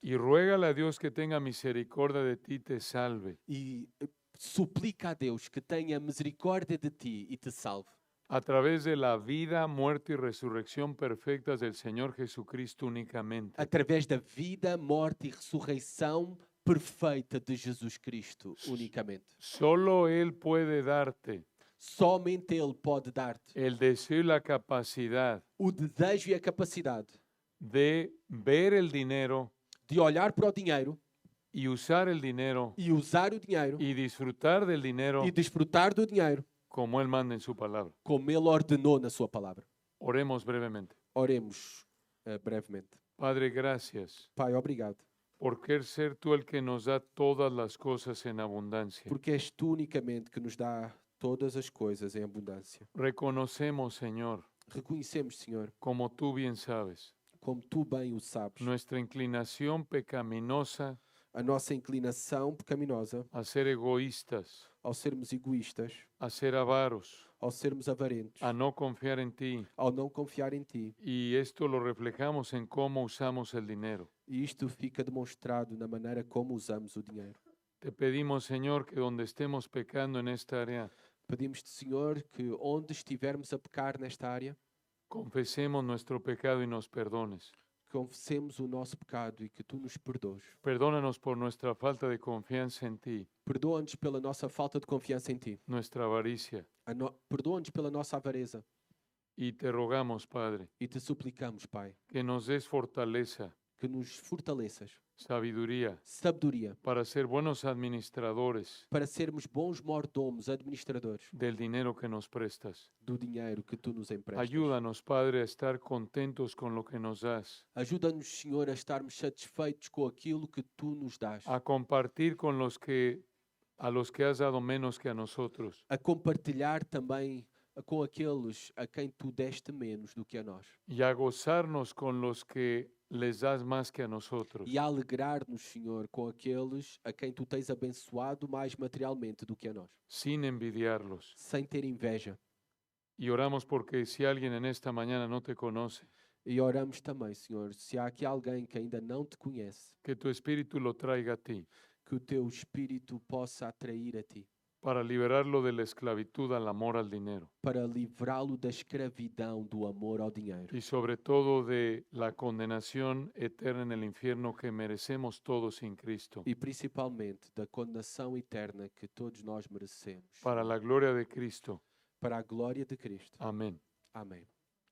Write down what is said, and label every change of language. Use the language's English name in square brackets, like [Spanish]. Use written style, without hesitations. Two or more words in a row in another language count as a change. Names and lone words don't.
[Spanish] Y ruégale a Dios que tenga misericordia de ti y te salve. [Portuguese] E suplica a Deus que tenha misericórdia de ti e te salve. [Spanish] A través de la vida, muerte y resurrección perfectas del Señor Jesucristo únicamente. [Portuguese] Através da vida, morte e ressurreição perfeita de Jesus Cristo unicamente. [Spanish] Solo Él puede darte [Portuguese] Somente Ele pode dar-te [Spanish] el deseo y la capacidad [Portuguese] o desejo e a capacidade [Spanish] de ver el dinero [Portuguese] de olhar para o dinheiro [Spanish] y usar el dinero [Portuguese] e usar o dinheiro [Spanish] y disfrutar del dinero [Portuguese] e desfrutar do dinheiro [Spanish] como Él manda en su palabra. [Portuguese] como Ele ordenou na sua palavra. [Spanish] Oremos brevemente. [Portuguese] Oremos brevemente. [Spanish] Padre, gracias [Portuguese] Pai, obrigado, [Spanish] por querer ser tú el que nos da todas las cosas en abundancia. [Portuguese] porque és tu unicamente que nos dá todas as coisas em abundância. [Spanish] Reconocemos, Señor, [Portuguese] Reconhecemos, Senhor, [Spanish] como tú bien sabes, [Portuguese] como tu bem o sabes, [Spanish] nuestra inclinación pecaminosa [Portuguese] a nossa inclinação pecaminosa [Spanish] a ser egoístas, [Portuguese] ao sermos egoístas, [Spanish] a ser avaros, [Portuguese] ao sermos avarentos, [Spanish] a no confiar en ti. [Portuguese] ao não confiar em ti. [Spanish] Y esto lo reflejamos en cómo usamos el dinero. [Portuguese] E isto fica demonstrado na maneira como usamos o dinheiro. [Spanish] Te pedimos, Señor, que donde estemos pecando en esta área, [Portuguese] Pedimos-te, Senhor, que onde estivermos a pecar nesta área, [Spanish] confesemos nuestro pecado y nos perdones. [Portuguese] confessemos o nosso pecado e que tu nos perdoes. [Spanish] Perdónanos por nuestra falta de confianza en ti, [Portuguese] Perdoa-nos pela nossa falta de confiança em ti. [Spanish] nuestra avaricia. [Portuguese] Perdoa-nos pela nossa avareza. [Spanish] Y te rogamos, Padre, [Portuguese] E te suplicamos, Pai, [Spanish] que nos des fortaleza, [Portuguese] que nos fortaleças, [Spanish] sabiduría, [Portuguese] sabedoria, [Spanish] para ser buenos administradores [Portuguese] para sermos bons mordomos, [Spanish] administradores del dinero que nos prestas. [Portuguese] do dinheiro que tu nos emprestas. [Spanish] Ayúdanos, Padre, a estar contentos con lo que nos das, [Portuguese] Ajuda-nos, Senhor, a estarmos satisfeitos com aquilo que tu nos dás, [Spanish] a compartir con a los que has dado menos que a nosotros, [Portuguese] a compartilhar também com aqueles a quem tu deste menos do que a nós [Spanish] y a gozarnos con los que les das más que a nosotros. [Portuguese] e a alegrar-nos, Senhor, com aqueles a quem tu tens abençoado mais materialmente do que a nós, [Spanish] Sin envidiarlos. [Portuguese] sem ter inveja. [Spanish] Y oramos porque si alguien en esta mañana no te conoce, [Portuguese] E oramos também, Senhor, se há aqui alguém que ainda não te conhece, [Spanish] que tu espíritu lo traiga a ti, [Portuguese] que o teu espírito possa atrair a ti, [Spanish] para liberarlo de la esclavitud al amor al dinero [Portuguese] para livrá-lo da escravidão do amor ao dinheiro [Spanish] y sobre todo de la condenación eterna en el infierno que merecemos todos sin Cristo, [Portuguese] e principalmente da condenação eterna que todos nós merecemos. [Spanish] para la gloria de Cristo. [Portuguese] Para a glória de Cristo. [Spanish] Amén. [Portuguese] Amém.